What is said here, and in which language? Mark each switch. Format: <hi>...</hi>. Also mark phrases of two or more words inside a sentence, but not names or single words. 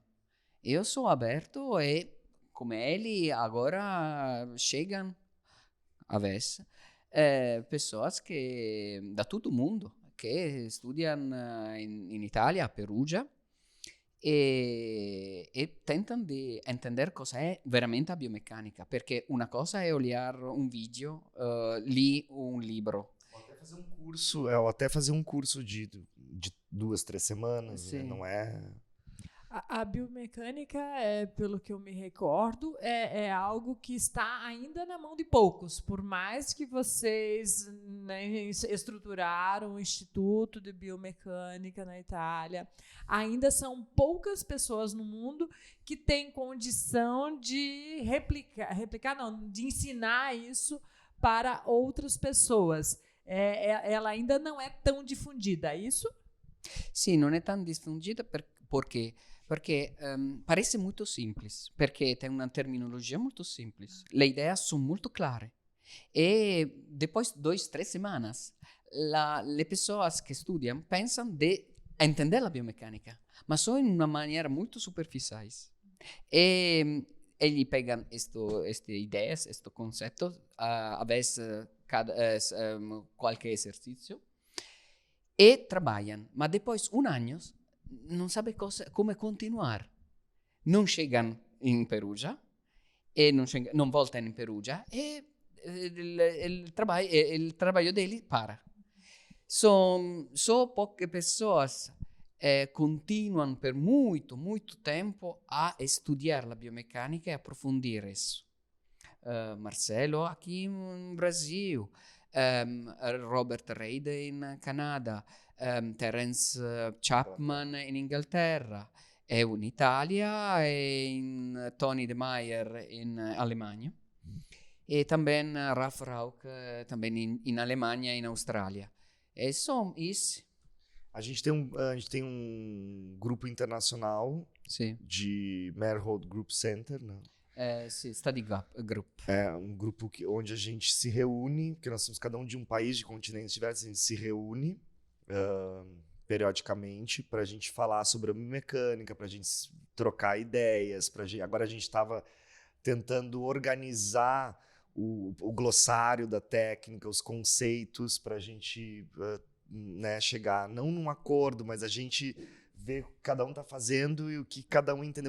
<pt>Eu sou aberto e, como ele, agora chegam, a vez, pessoas que, da todo mundo, que estudam em Itália, a Perugia, e tentam de entender</pt> <it>cosa è veramente a biomeccanica, perché una cosa è olhar un video, ler un libro.</it> <pt>Ou até fazer um curso de 2, 3 semanas, né? Não é... A biomecânica, pelo que eu me recordo, é algo que está ainda na mão de poucos. Por mais que vocês, né, estruturaram o Instituto de Biomecânica na Itália, ainda são poucas pessoas no mundo que têm condição de de ensinar isso para outras pessoas. Ela ainda não é tão difundida, é isso?</pt> <it>Sì, non è tan diffundita perché parece molto semplice, perché tem una terminologia molto semplice, le idee sono molto clare e</it> <pt>depois 2-3 semanas</pt> <it>le persone che studiano pensano di entender la biomeccanica, ma sono in una maniera molto superficiale e egli pegano queste idee, questo concetto, a veces qualche esercizio</it> <pt>e trabalham, mas depois</pt> <it>anno non sabe come continuare. Non chegam in Perugia e non voltano in Perugia e</it> <pt>il trabalho dele para.</pt> <it>Só poche pessoas continuam per muito tempo a estudar la biomeccanica e approfondire isso.</it> <pt>Marcelo aqui no Brasil, Robert Reid in Canada, Terence Chapman in Inghilterra, eu in Italia e in Tony De Meyer in Alemania e também Ralf Rauch também in Alemanha e in Austrália. E são isso. A gente tem um grupo internacional Sim. de Meyerhold Group Center, né?</pt> <it>Sì,</it> <en>study group.</en> <pt>É um grupo onde a gente se reúne, porque nós somos cada um de um país, de continentes diversos, a gente se reúne periodicamente para a gente falar sobre a biomecânica, para a gente trocar ideias. Agora a gente estava tentando organizar o glossário da técnica, os conceitos, para a gente chegar, não num acordo, mas a gente ver o que cada um está fazendo e o que cada um entendeu.</pt>